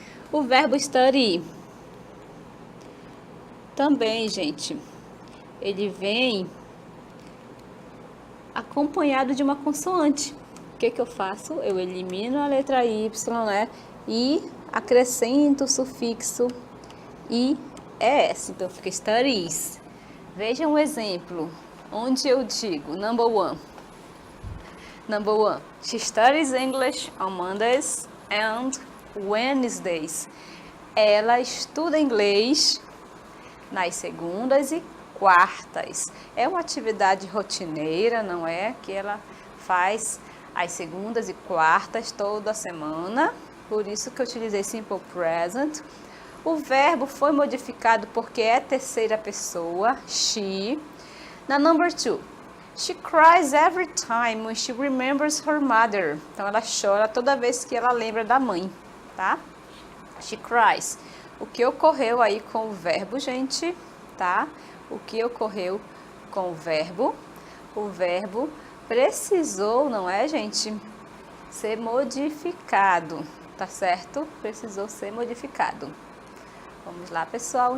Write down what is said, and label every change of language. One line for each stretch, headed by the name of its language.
Portuguese: O verbo study também, gente, ele vem acompanhado de uma consoante. O que eu faço? Eu elimino a letra Y, né? E acrescento o sufixo IES. Então, fica studies. Veja um exemplo, onde eu digo,
English: number one. She studies English on Mondays and Wednesdays.
Portuguese: Ela estuda inglês nas segundas e quartas. É uma atividade rotineira, não é? Que ela faz às segundas e quartas toda semana. Por isso que eu utilizei simple present. O verbo foi modificado porque é terceira pessoa, she.
English: Na number two, she cries every time when she remembers her mother.
Portuguese: Então, ela chora toda vez que ela lembra da mãe, tá?
English: She cries.
Portuguese: O que ocorreu aí com o verbo, gente, tá? O que ocorreu com o verbo? O verbo precisou, não é, gente? Ser modificado, tá certo? Precisou ser modificado. Vamos lá, pessoal.